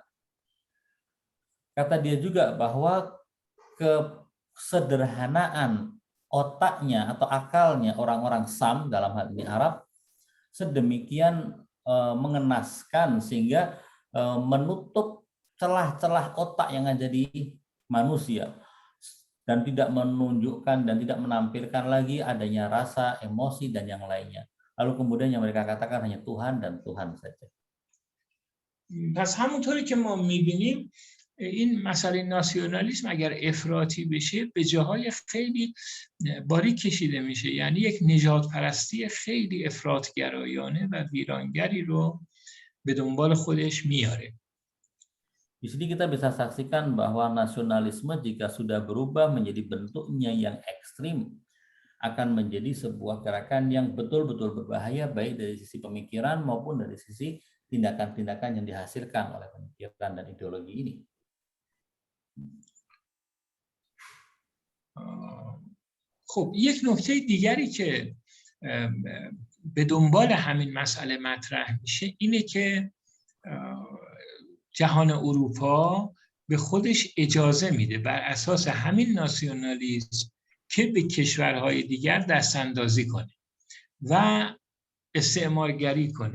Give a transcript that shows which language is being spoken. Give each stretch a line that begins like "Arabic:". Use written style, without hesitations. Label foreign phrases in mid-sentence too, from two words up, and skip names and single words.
Indonesian: Kata dia juga bahwa kesederhanaan otaknya atau akalnya orang-orang Sam dalam hal ini Arab sedemikian mengenaskan sehingga menutup celah-celah otak yang ada di manusia dan tidak menunjukkan dan tidak menampilkan lagi adanya rasa, emosi dan yang lainnya. Lalu kemudian yang mereka katakan hanya Tuhan dan Tuhan saja.
Persian: پس همونطوری که ما می‌بینیم این مسئله ناسیونالیسم اگر افراطی بشه به جاهای خیلی باریک کشیده میشه، یعنی یک نژاد پرستی خیلی افراطگرایانه و ویرانگری رو به دنبال خودش میاره.
Indonesian: Di sini kita bisa saksikan bahwa nasionalisme jika sudah berubah menjadi bentuknya yang ekstrim akan menjadi sebuah gerakan yang betul-betul berbahaya baik dari sisi pemikiran maupun dari sisi tindakan-tindakan yang dihasilkan oleh pemikiran dan ideologi ini.
Persian: خب یک نکته دیگری که به دنبال همین مسئله مطرح میشه اینه که جهان اروپا به خودش اجازه میده بر اساس همین ناسیونالیسم که به کشورهای دیگر دستاندازی کنه و استعمارگری کنه.